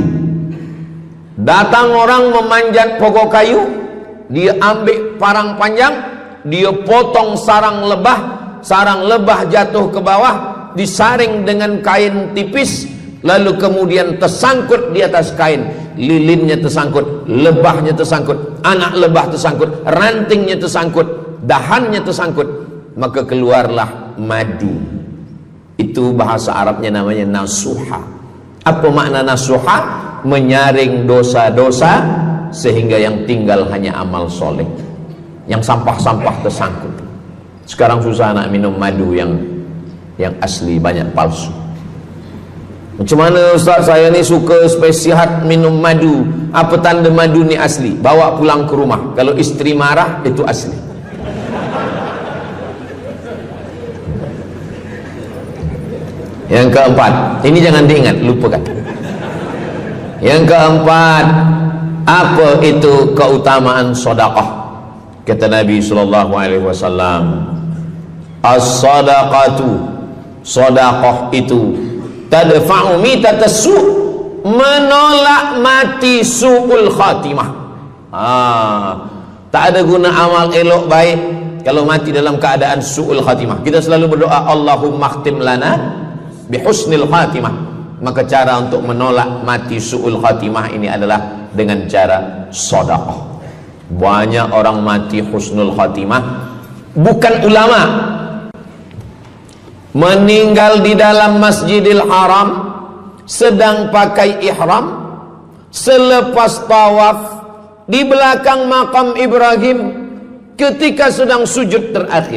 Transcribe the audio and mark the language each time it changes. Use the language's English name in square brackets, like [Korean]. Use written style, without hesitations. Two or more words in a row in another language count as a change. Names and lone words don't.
[Malay] Datang orang memanjat pokok kayu, dia ambil parang panjang, dia potong sarang lebah jatuh ke bawah, disaring dengan kain tipis, lalu kemudian tersangkut di atas kain, lilinnya tersangkut, lebahnya tersangkut, anak lebah tersangkut, rantingnya tersangkut, dahannya tersangkut, maka keluarlah madu. Itu bahasa Arabnya namanya nasuha. Apa makna nasuha? Menyaring dosa-dosa sehingga yang tinggal hanya amal soleh, yang sampah-sampah tersangkut. Sekarang susah nak minum madu yang asli, banyak palsu. Macam mana Ustaz, saya ni suka spesihat minum madu. Apa tanda madu ni asli? Bawa pulang ke rumah, kalau istri marah itu asli. Yang keempat, ini jangan diingat, lupakan. Yang keempat, apa itu keutamaan sedekah? Kata Nabi [Arabic] صلى الله عليه وسلم الصدقة, [Malay] sedekah itu [Arabic] تدفع ميتة السوء, [Malay] menolak mati [Arabic] سوء الخاتمة. [Malay] Tak ada guna amal elok baik kalau mati dalam keadaan [Arabic] سوء الخاتمة. [Malay] Kita selalu berdoa, [Arabic] اللهم اختم لنا بحسن الخاتمة. [Malay] Maka cara untuk menolak mati [Arabic] سوء الخاتمة [Malay] ini adalah dengan cara sedekah. Banyak orang mati [Arabic] حسن الخاتمة, [Malay] bukan ulama, meninggal di dalam Masjidil Haram sedang pakai ihram, selepas tawaf di belakang makam Ibrahim ketika sedang sujud terakhir.